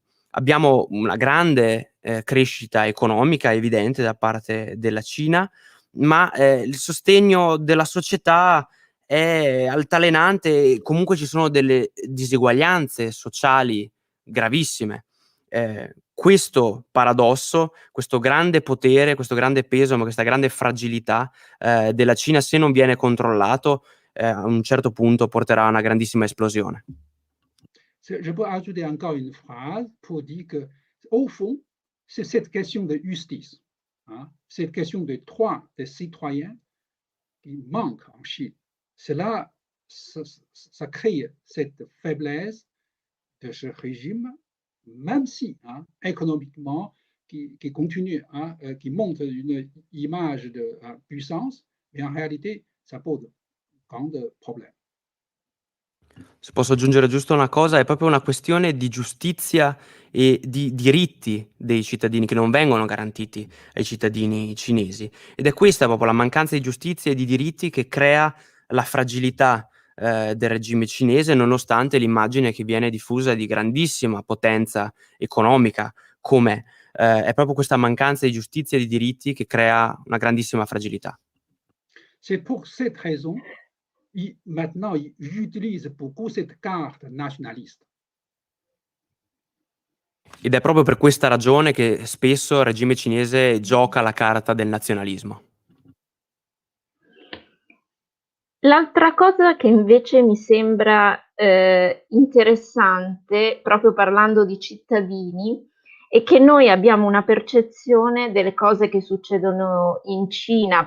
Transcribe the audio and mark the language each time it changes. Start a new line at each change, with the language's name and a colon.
Italian: Abbiamo una grande crescita economica evidente da parte della Cina, ma il sostegno della società è altalenante e comunque ci sono delle diseguaglianze sociali gravissime. Questo paradosso, questo grande potere, questo grande peso, ma questa grande fragilità della Cina, se non viene controllato, a un certo punto porterà a una grandissima esplosione.
French: Je peux ajouter encore une phrase pour dire que, au fond, c'est cette question de justice, hein, cette question des droits des citoyens qui manque en Chine. Cela, ça crée cette faiblesse de ce régime, même si, hein, économiquement, qui continue, hein, qui montre une image de puissance, mais en réalité, ça pose grand problème.
Italian: Se posso aggiungere giusto una cosa, è proprio una questione di giustizia e di diritti dei cittadini che non vengono garantiti ai cittadini cinesi. Ed è questa proprio la mancanza di giustizia e di diritti che crea la fragilità del regime cinese, nonostante l'immagine che viene diffusa di grandissima potenza economica, com'è. È proprio questa mancanza di giustizia e di diritti che crea una grandissima fragilità.
French: C'est pour cette raison maintenant, ils utilisent beaucoup cette carte nationaliste.
Italian: Ed è proprio per questa ragione che spesso il regime cinese gioca la carta del nazionalismo. L'altra cosa che invece mi sembra interessante, proprio parlando di cittadini, è che noi abbiamo una percezione delle cose che succedono in Cina.